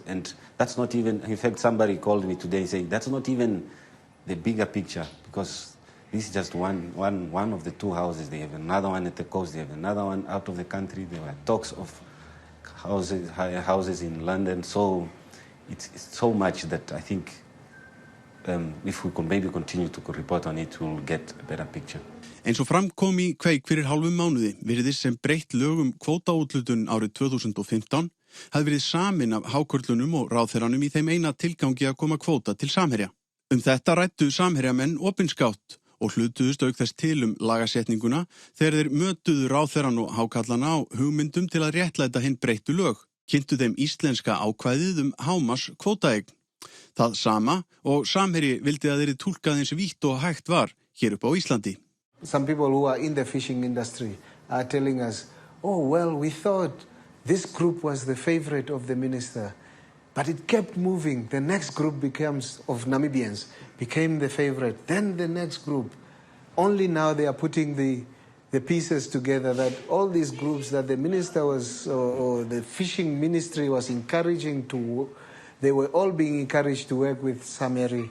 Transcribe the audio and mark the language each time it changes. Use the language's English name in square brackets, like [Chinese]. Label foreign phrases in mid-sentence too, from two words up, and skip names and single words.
[English] And that's not even, in fact, somebody called me today saying that's not even the bigger picture, because this is just one of the two houses. They have another one at the coast, they have another one out of the country. There were talks of houses in London. So it's so much that I think if we can maybe continue to report on it, we'll get a better picture. [Icelandic] Eins og fram kom í kveik fyrir hálfum mánuði virðist sem breytt lögum kvótaúthlutun árið 2015 hafði verið samin af hákörlunum og ráðherranum í þeim eina tilgangi að koma kvóta til samherja. Þetta ræddu samherjamenn opinskátt og hlutuðust auk þess til lagasetninguna þegar þeir mötuðu ráðherran og hákallana á hugmyndum til að réttlæta hinn breyttu lög, kynntu þeim íslenska ákvæðið hámars kvótaeign. Það sama og samherji vildi að þeirri túlkað eins vítt og hægt var hér upp á Íslandi. [English] Some people who are in the fishing industry are telling us, oh, well, we thought this group was the favorite of the minister, but it kept moving. The next group of Namibians became the favorite. Then the next group. Only now they are putting the pieces together that all these groups that the minister was, or the fishing ministry was encouraging to, they were all being encouraged to work with Sameri.